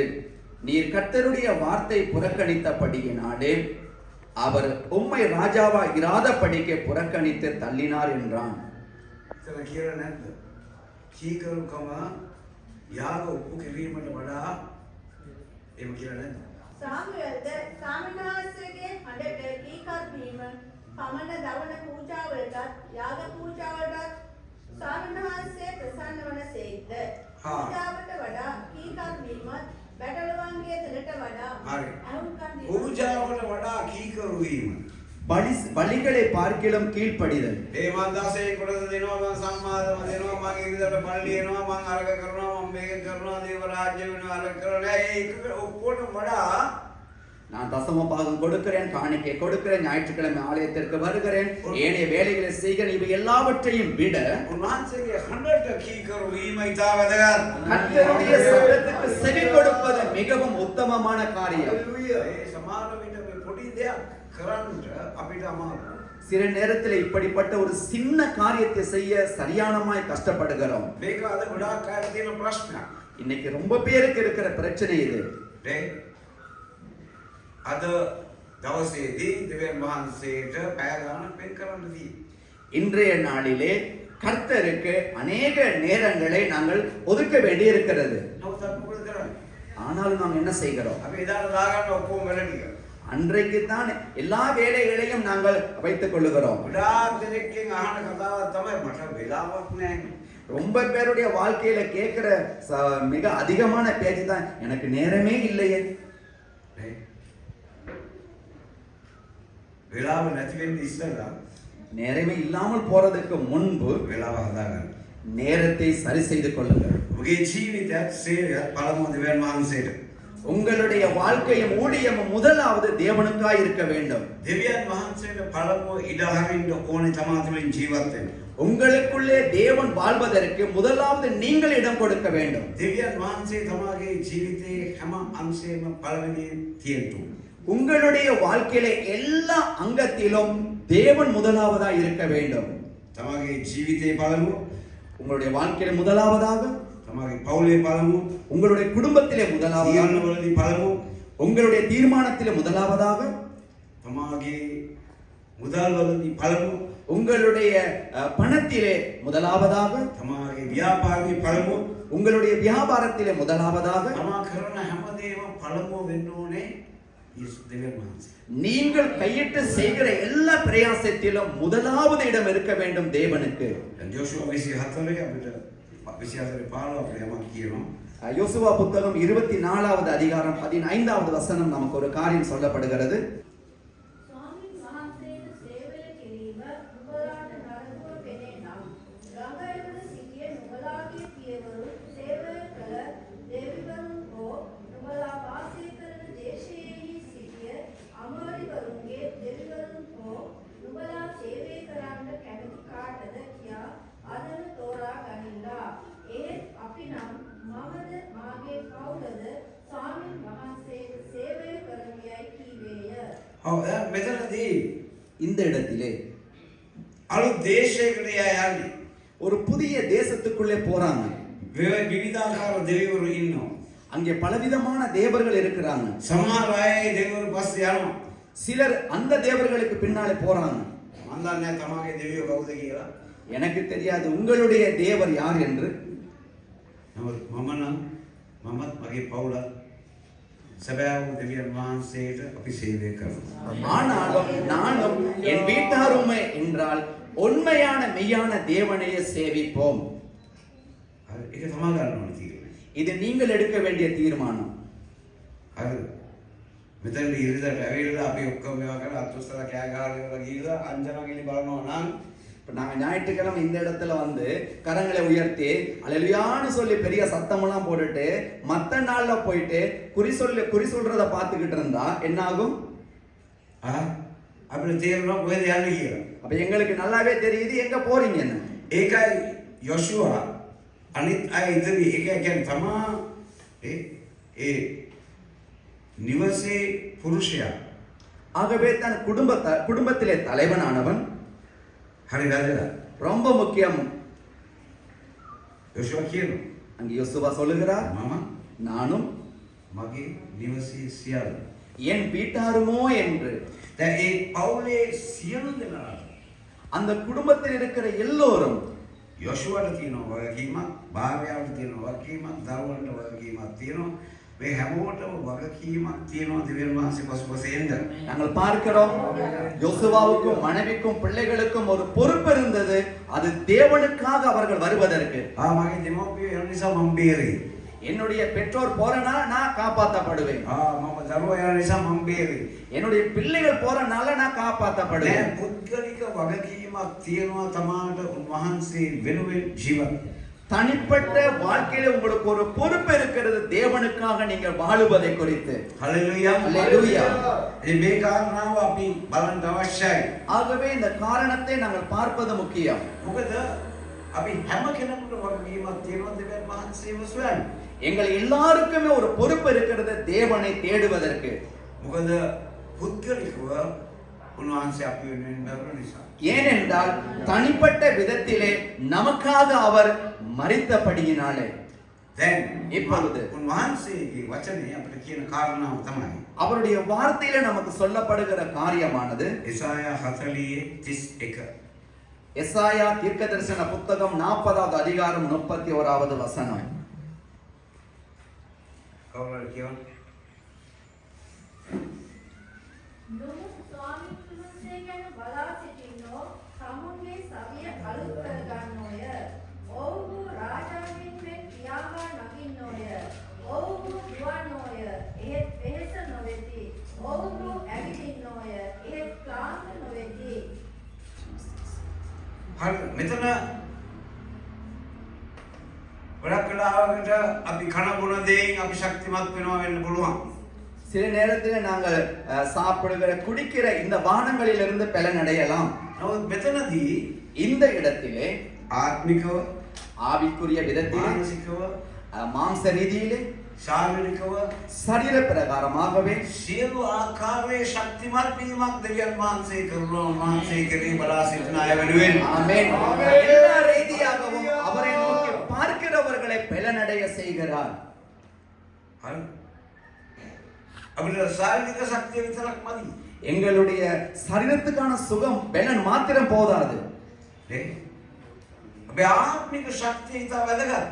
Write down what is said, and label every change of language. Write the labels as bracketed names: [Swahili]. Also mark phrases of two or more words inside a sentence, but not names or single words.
[Tamil] நீர் கர்த்தருடைய வார்த்தை புறக்கணித்தபடியினாலே அவர் உம்மை ராஜாவா இராதபடிக்கு புறக்கணித்து தள்ளினார் என்றான். [Sinhala] සාමුවෙල්ද සාමිනාසගේ හඬට කීකත් වීම පමණ දවන පූජාවලටත් යාග පූජාවලටත් සාමිනාසයේ ප්‍රසන්න වන සේක්ද. පූජාවට වඩා කීකත් වීමත් බැටළුවන්ගේ දෙලට වඩා අහුම්කම් දීම. පූජාවට වඩා කීකරු වීම, [Tamil] பலிகளை பார்க்கிலும் கீழ்ப்படிதல். [Sinhala] දේවන්දාසේ කොටස දෙනවා, මම සම්මාදම දෙනවා, මම ඉරිදට පල්ලි එනවා, මම අරක කරනවා, මම මේක කරනවා, දේව රාජ්‍ය වෙනවා, අරක කරනවා. ඒක ඔක්කොටම වඩා [Tamil] நான் தசம பாகம் கொடுக்கிறேன், காணிக்கை கொடுக்கிறேன், ஞாயிற்றுக்கிழமை ஆலயத்திற்கு வருகிறேன், ஏனைய வேலைகளை செய்கிறேன், இவை எல்லாவற்றையும் விட [Sinhala] උන්වහන්සේගේ හඬට කීකරු වීම ඉතා වැදගත්. [Tamil] கர்த்தருடைய சத்தத்துக்கு செவி கொடுப்பது மிகவும் உத்தமமான காரியம். [Sinhala] හalleluya. ඒ සමාන විට මේ පොඩි දෙයක් කරන්න අපිට අමාරුයි. [Tamil] சில நேரத்தில் இப்படிப்பட்ட ஒரு சின்ன காரியத்தை செய்ய சரியானமாய் கஷ்டப்படுகிறோம். [Sinhala] මේක අද ගොඩාක් අයට තියෙන ප්‍රශ්නයක්. [Tamil] இன்னைக்கு ரொம்ப பேருக்கு இருக்கிற பிரச்சனை இது. [Sinhala] අද දවසේදී දෙවියන් වහන්සේට පැය ගාණක් වෙන් කරන්න තියෙනවා. [Tamil] இன்றைய நாளிலே கர்த்தருக்கு அநேக நேரங்களை நாங்கள் ஒதுக்க வேண்டி இருக்கிறது. [Sinhala] නමුත් අපි මොකද කරන්නේ? [Tamil] ஆனாலும் நாம் என்ன செய்கிறோம்? [Sinhala] අපි එදාට දාගන්න ඔක්කොම වැඩ ටික. [Tamil] அன்றைக்கு தான் எல்லா வேலைகளையும் நாங்கள் வைத்துக் கொள்ளுகிறோம். [Sinhala] ගොඩාක් දෙනෙක්ගෙන් අහන කතාවක් තමයි මට වෙලාවක් නැහැ. [Tamil] ரொம்ப பேருடைய வாழ்க்கையில கேட்கிற மிக அதிகமான பேச்சு தான் எனக்கு நேரமே இல்லையே. [Sinhala] වෙලාව නැති වෙන්න ඉස්සෙල්ලා [Tamil] நேரமே இல்லாமல் போறதுக்கு முன்பு [Sinhala] වෙලාව හදාගන්න. [Tamil] நேரத்தை சரி செய்து கொள்ளுங்கள். [Sinhala] ඔබගේ ජීවිතයත් සේවයත් පළමුව දෙවියන් වහන්සේට. [Tamil] உங்களுடைய ஊழியம் முதலாவது தேவனுக்காய் இருக்க வேண்டும். [Sinhala] දෙවියන් වහන්සේට පළමුව ඉඩ හරින්න ඕනේ තමා තුළින් ජීවත් වෙන්න. [Tamil] உங்களுக்குள்ளே தேவன் வாழ்வதற்கு முதலாவது நீங்கள் இடம் கொடுக்க வேண்டும். [Sinhala] දෙවියන් වහන්සේ තමාගේ ජීවිතයේ හැම අංශයම පළවෙනි තියෙන්න. [Tamil] உங்களுடைய வாழ்க்கையில எல்லா அங்கத்திலும் தேவன் முதலாவதா இருக்க வேண்டும். [Sinhala] තමාගේ ජීවිතයේ පළමුව, [Tamil] உங்களுடைய வாழ்க்கையில முதலாவதாக, [Sinhala] තමාගේ පවුලේ පළමුව, [Tamil] உங்களுடைய குடும்பத்திலே முதலாவதாக, [Sinhala] තීරණවලදී පළමුව, [Tamil] உங்களுடைய தீர்மானத்திலே முதலாவதாக, [Sinhala] තමාගේ මුදල්වලදී පළමුව, [Tamil] உங்களுடைய பணத்திலே முதலாவதாக, [Sinhala] තමාගේ ව්‍යාපාරයේ පළමුව, [Tamil] உங்களுடைய வியாபாரத்திலே முதலாவதாக, [Sinhala] තමා කරන හැමදේම පළමුව වෙන්න ඕනේ දෙවියන් වහන්සේ. [Tamil] நீங்கள் கையிட்டு செய்கிற எல்லா பிரயாசத்திலும் முதலாவது இடம் இருக்க வேண்டும் தேவனுக்கு. [Sinhala] ජෝෂුවා 24 අපිට 24 15 අපිට යමක් කියනවා. [Tamil] யோசுவா புத்தகம் 24வது அதிகாரம் 15வது வசனம் நமக்கு ஒரு காரியம் சொல்லப்படுகிறது. [Sinhala] ස්වාමීන් වහන්සේට සේවය කිරීම නුඹලාට නරකව පෙනේ නම් ගඟවල සිටිය නුඹලාගේ පියවරු සේවය කළ දෙවිවරුන් හෝ නුඹලා වාසය කරන දේශයෙහි සිටිය අමෝරිවරුන්ගේ දෙවිවරුන් හෝ නුඹලා සේවය කරන්න කැමති කාටද කියා අදන තෝරා ගනිල්ලා. ඒත් අපි නම් මමද මාගේ පවුලද ස්වාමීන් වහන්සේට සේවය කරමියයි කීවේය. ඔව් මෙතනදී [Tamil] இந்த இடத்திலே [Sinhala] අලුත් දේශයකට යන්නේ. [Tamil] ஒரு புதிய தேசத்துக்குள்ளே போறாங்க. [Sinhala] විවිධාකාර දෙවිවරු ඉන්නවා. [Tamil] அங்கே பலவிதமான தேவர்கள் இருக்கிறாங்க. [Sinhala] සමහර අය දෙවිවරු පස්සේ යනවා. [Tamil] சிலர் அந்த தேவர்களுக்கு பின்னாலே போறாங்க. [Sinhala] මම දන්නේ තමාගේ දෙවියෝ කවුද කියලා. [Tamil] எனக்கு தெரியாது உங்களுடைய தேவர் யார் என்று. [Sinhala] නමුත් මමත් මගේ පවුලත් සැබෑව දෙවියන් වහන්සේට අපි සේවය කරනවා. [Tamil] ஆனாலும் நானும் என் வீட்டாருமே என்றால் உண்மையான மெய்யான தேவனையே சேவிப்போம். [Sinhala] ඒක තමා ගන්න ඕනේ තියෙන්නේ. [Tamil] இது நீங்கள் எடுக்க வேண்டிய தீர்மானம். [Sinhala] හරිද? මෙතන ඉරිදට ඇවිල්ලා අපි ඔක්කොම මේවා කරලා අත්උස්සලා කෑ ගහලා ගිහලා අංජනගිලි බලනවා නම් [Tamil] இப்போ நாங்கள் ஞாயிற்றுக்கிழமை இந்த இடத்துல வந்து கரங்களை உயர்த்தி அல்லேலூயான்னு சொல்லி பெரிய சத்தமெல்லாம் போட்டுட்டு மற்ற நாள்ல போயிட்டு குறி சொல்றத பார்த்துக்கிட்டு இருந்தா என்ன ஆகும்? [Sinhala] අපිට තේරෙනවා කොහෙද යන්නේ කියලා. [Tamil] அப்ப எங்களுக்கு நல்லாவே தெரியுது எங்க போறீங்கன்னு. [Sinhala] ඒකයි යොෂුවා අනිත් අය ඉදිරි ඒක කියන්නේ තමා ඒ නිවසේ පුරුෂයා. [Tamil] ஆகவே தன் குடும்பத்திலே தலைவனானவன் [Sinhala] හරි වැදගත්. [Tamil] ரொம்ப முக்கியம். [Sinhala] යොෂුවා කියනවා [Tamil] அங்கே யோசுவா சொல்லுகிறார், [Sinhala] මම [Tamil] நானும் [Sinhala] මගේ නිවසේ සියල්ල. [Tamil] என் வீட்டாருமோ என்று. [Sinhala] දැන් ඒ පවුලේ සියලු දෙනා [Tamil] அந்த குடும்பத்தில் இருக்கிற எல்லோரும் [Sinhala] යොෂුවාට තියෙනවා වගකීමක්, භාර්යාවට තියෙනවා වගකීමක්, දරුවන්ට වගකීමක් තියෙනවා. මේ හැමෝටම වගකීමක් තියෙනවා දෙවියන් වහන්සේ පසුපසෙන්ද. [Tamil] நாங்கள் பார்க்கிறோம் யோசுவாவுக்கும் மனைவிக்கும் பிள்ளைகளுக்கும் ஒரு பொறுப்பு இருந்தது. அது தேவனுக்காக அவர்கள் வருவதற்கு. [Sinhala] මගේ දෙමව්පියෝ යන නිසා මම බේරේ. [Tamil] என்னுடைய பெற்றோர் போறனா நான் காப்பாற்றப்படுவேன். [Sinhala] මම දරුවෝ යන නිසා මම බේරේ. [Tamil] என்னுடைய பிள்ளைகள் போறனால நான் காப்பாற்றப்படுவேன். [Sinhala] දැන් පුද්ගලික වගකීමක් තියෙනවා තමාට උන්වහන්සේ වෙනුවෙන් ජීවත්. [Tamil] தனிப்பட்ட வாழ்க்கையில உங்களுக்கு ஒரு பொறுப்பு இருக்கிறது தேவனுக்காக நீங்கள் வாழுவதை குறித்து. ஹalleluya ஹalleluya. [Sinhala] මේ කාරණාව අපි බලන්න අවශ්‍යයි. [Tamil] ஆகவே இந்த காரணத்தை நாங்கள் பார்ப்பது முக்கியம். [Sinhala] මොකද අපි හැම කෙනෙකුට වගකීමක් තියෙනවා දෙවියන් වහන්සේව සොයන්න. [Tamil] எங்கள் எல்லாருக்குமே ஒரு பொறுப்பு இருக்கிறது தேவனை தேடுவதற்கு. [Sinhala] මොකද පුද්ගලිකව උන්වහන්සේ අපි වෙනුවෙන් මැරුණ නිසා. [Tamil] ஏனென்றால் தனிப்பட்ட விதத்திலே நமக்காக அவர் மரித்தபடியினாலே. [Sinhala] දැන් [Tamil] இப்பொழுது [Sinhala] උන්වහන්සේගේ වචනේ අපිට කියන කාරණාව තමයි [Tamil] அவருடைய வார்த்தையில நமக்கு சொல்லப்படுகிற காரியமானது [Sinhala] එසායා 40:31. [Tamil] எசாயா தீர்க்கதரிசன புத்தகம் 40வது அதிகாரம் 31வது வசனம். [Sinhala] කවුරුහරි කියවන්න. නමුත් ස්වාමීන් වහන්සේ ගැන බලා සිටින්නෝ සමුන්ගේ සවිය අලුත් කරගන්නෝය. ඔව්හු රාජාවෙන් මෙන් පියාඹා නගින්නෝය. ඔව්හු දුවන්නෝය. එහෙත් වෙහෙස නොවේති. ඔව්හු ඇවිදින්නෝය. එහෙත් ක්ලාන්ත නොවේති. හරි මෙතන ගොඩක් වෙලාවකට අපි කන බොන දේෙන් අපි ශක්තිමත් වෙනවා වෙන්න පුළුවන්. [Tamil] சில நேரத்தில் நாங்கள் சாப்பிடுகிற குடிக்கிற இந்த பானங்களிலிருந்து பலனடையலாம். [Sinhala] නමුත් මෙතනදී [Tamil] இந்த இடத்திலே [Sinhala] ආත්මිකව, [Tamil] ஆவிக்குரிய விதத்திலே, [Sinhala] මානසිකව, [Tamil] மாம்ச ரீதியிலே, [Sinhala] ශාරීරිකව [Tamil] சரீர பிரகாரமாகவே [Sinhala] සියලු ආකාරයේ ශක්තිමත් වීමක් දෙවියන් වහන්සේ කරනවා. වහන්සේ කෙරෙහි බලා සිටින අය වෙනුවෙන්. [Tamil] ஆமென். எல்லா ரீதியாகவும் அவரை நோக்கி பார்க்கிறவர்களை பலனடைய செய்கிறார். [Sinhala] හරි. අපිට ශාරීරික ශක්තිය විතරක් මදි. [Tamil] எங்களுடைய சரீரத்துக்கான சுகம் பலன் மாத்திரம் போதாது. [Sinhala] නේ? අපේ ආත්මික ශක්තිය ඉතා වැදගත්.